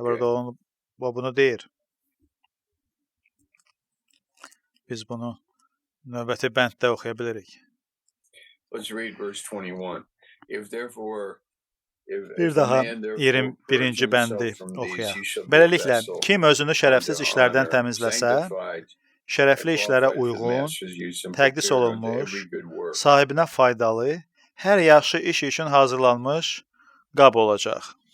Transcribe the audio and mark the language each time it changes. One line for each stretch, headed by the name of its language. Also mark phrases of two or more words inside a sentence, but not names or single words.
Azerbaijani: Burada bunu deyir. Biz bunu növbəti bənddə oxuya bilirik.
English: Let's read verse 21. If therefore
Azerbaijani: Bir daha 21-ci bəndi oxuyaq. Beləliklə, kim özünü şərəfsiz işlərdən təmizləsə, şərəfli işlərə uyğun, təqdis olunmuş, sahibinə faydalı, hər yaxşı iş üçün hazırlanmış qab olacaq.